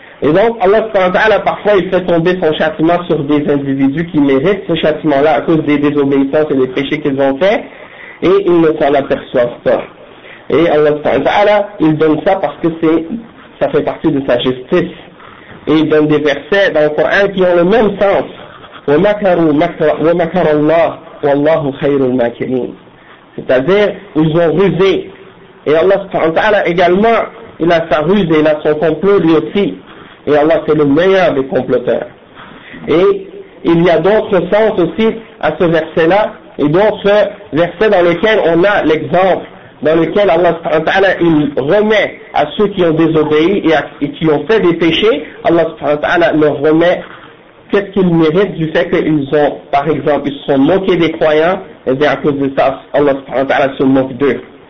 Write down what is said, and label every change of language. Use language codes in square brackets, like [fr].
[fr] Et donc, Allah subhanahu wa ta'ala, parfois, il fait tomber son châtiment sur des individus qui méritent ce châtiment-là à cause des désobéissances et des péchés qu'ils ont faits, et ils ne s'en aperçoivent pas. Et Allah subhanahu wa ta'ala, il donne ça parce que ça fait partie de sa justice. Et il donne des versets dans le Coran qui ont le même sens. [ar] وَمَكَرُوا اللَّهُ وَاللَّهُ خَيْرُ الْمَاكِرِينَ [fr] C'est-à-dire, ils ont rusé. Et Allah subhanahu wa ta'ala également, il a sa ruse et il a son complot lui aussi. Et Allah, c'est le meilleur des comploteurs. Et il y a d'autres sens aussi à ce verset-là, et d'autres versets dans lesquels on a l'exemple, dans lequel Allah subhanahu wa ta'ala, il remet à ceux qui ont désobéi et qui ont fait des péchés, Allah subhanahu wa ta'ala leur remet qu'est-ce qu'ils méritent du fait qu'ils ont, par exemple, ils se sont moqués des croyants, et bien à cause de ça, Allah subhanahu wa ta'ala se moque d'eux.